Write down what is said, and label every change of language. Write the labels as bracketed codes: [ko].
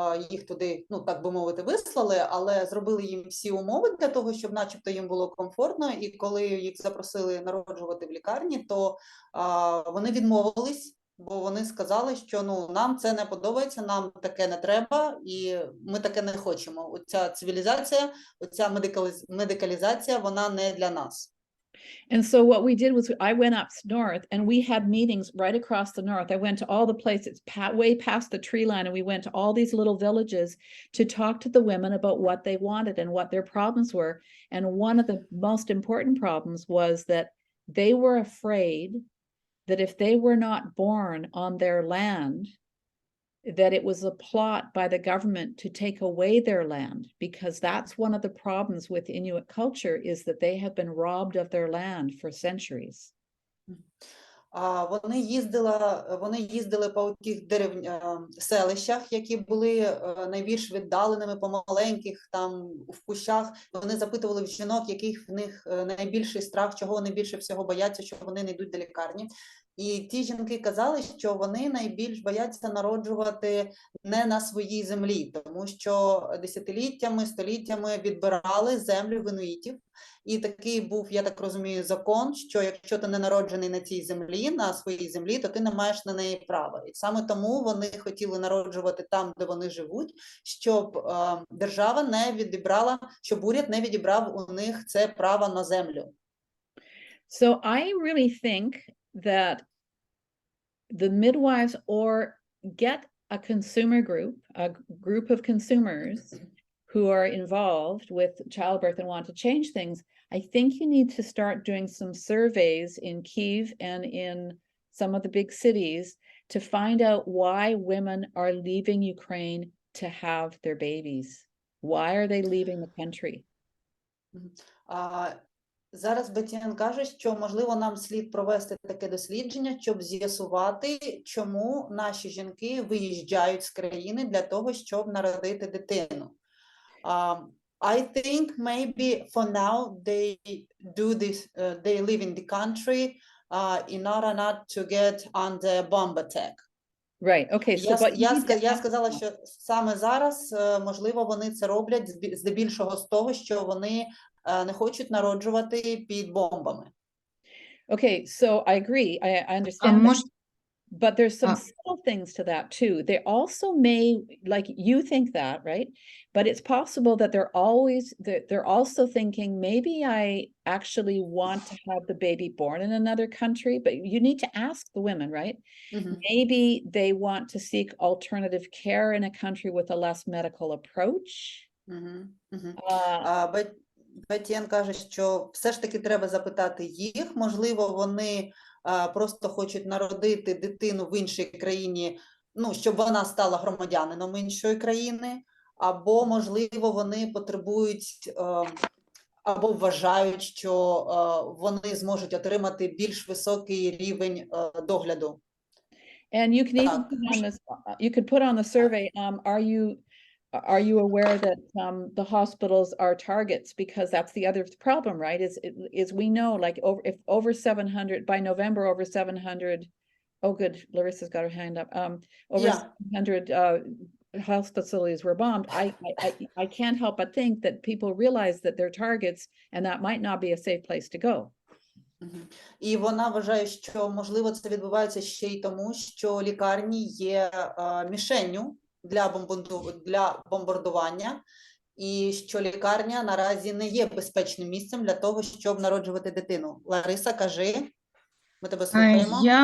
[uk] Їх туди, ну так би мовити, вислали, але зробили їм всі умови для того, щоб начебто їм було комфортно, і коли їх запросили народжувати в лікарні, то вони відмовились, бо вони сказали, що ну, нам це не подобається, нам таке не треба, і ми таке не хочемо. Оця цивілізація, оця медикалізація, вона не для нас. [en] And so what we did was I went up north and we had meetings right across the north. I went to all the places way past the tree line, and we went to all these little villages to talk to the women about what they wanted and what their problems were. And one of the most important problems was that they were afraid that if they were not born on their land, that it was a plot by the government to take away their land, because that's one of the problems with Inuit culture, is that they have been robbed of their land for centuries. [uk] Вони їздили по тих селищах, які були найбільш віддаленими, по маленьких, там, в кущах. Вони запитували в жінок, який в них найбільший страх, чого вони більше всього бояться, що вони не йдуть до лікарні. І ті жінки казали, що вони найбільш бояться народжувати не на своїй землі, тому що десятиліттями, століттями відбирали землю в інуїтів. І такий був, я так розумію, закон, що якщо ти не народжений на цій землі, на своїй землі, то ти не маєш на неї права. І саме тому вони хотіли народжувати там, де вони живуть, щоб держава не відібрала, щоб уряд не відібрав у них це право на землю. [en] So I really think that the midwives, or get a consumer group, a group of consumers who are involved with childbirth and want to change things. I think you need to start doing some surveys in Kyiv and in some of the big cities to find out why women are leaving Ukraine to have their babies. Why are they leaving the country? [uk] Зараз Бетті-Енн каже, що, можливо, нам слід провести таке дослідження, щоб з'ясувати, чому наші жінки виїжджають з країни для того, щоб народити дитину. [en] I think maybe for now they do this, they live in the country in order not to get under bomb attack. Right, okay. So, [uk] Я сказала, що саме зараз, можливо, вони це роблять здебільшого з того, що вони не хочуть народжувати під бомбами. [en] Okay, so I agree. I understand that. But there's some subtle things to that too. They also may, like you think that, right? But it's possible that they're also thinking, maybe I actually want to have the baby born in another country, but you need to ask the women, right? Mm-hmm. Maybe they want to seek alternative care in a country with a less medical approach. Mm-hmm. Mm-hmm. [uk] Бетті-Енн каже, що все ж таки треба запитати їх, можливо, вони просто хочуть народити дитину в іншій країні, ну, щоб вона стала громадянином іншої країни, або, можливо, вони потребують, або вважають, що вони зможуть отримати більш високий рівень догляду. [en] And you can even put on this, you could put on the survey, are you aware that the hospitals are targets? Because that's the other problem, right? Is we know, like, if over 700 by November, over 700. Oh, good, Larissa's got her hand up. Over 700 health facilities were bombed. I can't help but think that people realize that they're targets, and that might not be a safe place to go. [uk] І вона вважає, що можливо це відбувається ще й тому, що лікарні є мішенню для бомбардування, і що лікарня наразі не є безпечним місцем для того, щоб народжувати дитину. Лариса, кажи, ми тебе слухаємо.